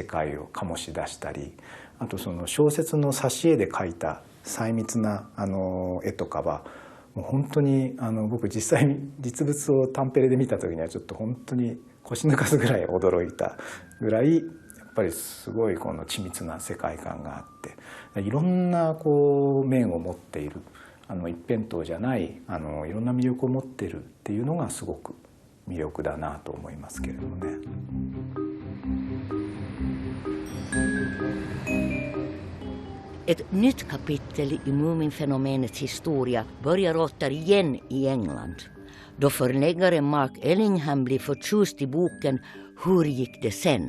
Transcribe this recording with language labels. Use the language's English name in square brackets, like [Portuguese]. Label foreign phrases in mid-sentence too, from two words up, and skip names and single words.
[Japanese] 界を醸し出したり、あとその小説の挿絵で描いた細密な絵とかはもう本当に僕実際実物をタンペレで見た時にはちょっと本当に腰抜かすぐらい驚いたぐらいやっぱりすごいこの緻密な世界観があっていろんなこう面を持っている。一辺倒じゃないいろんな魅力を持っているっていうのがすごく魅力だなと思いますけれどもね。 [Swedish] Ett nytt kapitel i Muminfenomenets historia börjar återigen i England. Då förläggaren Mark Ellingham blir förtjust i boken Hur gick det sen?